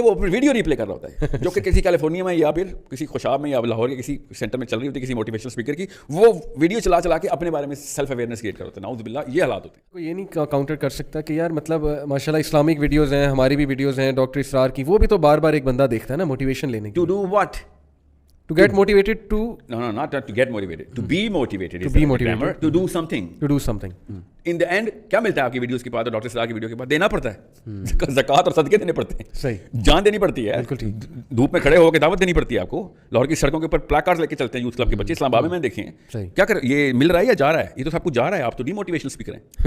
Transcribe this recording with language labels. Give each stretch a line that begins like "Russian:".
Urdu: وہ پھر video replay کر رہا ہوتا ہے جو کہ کسی کیلیفورنیا میں یا پھر کسی خوشاب میں یا لاہور کے کسی سینٹر میں چل رہی ہوتی ہے, کسی موٹیویشنل اسپیکر کی. وہ ویڈیو چلا کے اپنے بارے میں سیلف اویئرنیس کریٹ کر ہوتا ہے. نعوذ باللہ, یہ حالات ہوتے ہیں. کوئی یہ نہیں کاؤنٹر کر سکتا کہ یار مطلب ماشاء اللہ اسلامک ویڈیوز ہیں, ہماری بھی ویڈیوز ہیں ڈاکٹر اسرار کی, وہ بھی تو بار بار ایک بندہ دیکھتا ہے نا موٹیویشن لینے کی.
English: To do what? To get motivated to no not to get motivated, to be motivated, to be motivated, to do something, to do something. In the end
Urdu: کیا ملتا ہے آپ کی ویڈیوز کے بعد اور ڈاکٹر صلاح کی ویڈیو کے بعد؟ دینا پڑتا ہے. زکوٰۃ اور صدقے دینے پڑتے ہیں, صحیح, جان دینی پڑتی ہے. بالکل ٹھیک. دھوپ میں کھڑے ہو کے دعوت دینی پڑتی ہے آپ کو. لاہور کی سڑکوں کے اوپر پلیک کارڈز لے کے چلتے ہیں یوتھ کلب کے بچے, اسلام آباد میں دیکھیں کیا کر, یہ مل رہا ہے یا جا رہا ہے؟ یہ تو سب کچھ جا رہا ہے. آپ تو ڈی موٹیویشنل اسپیکر ہیں.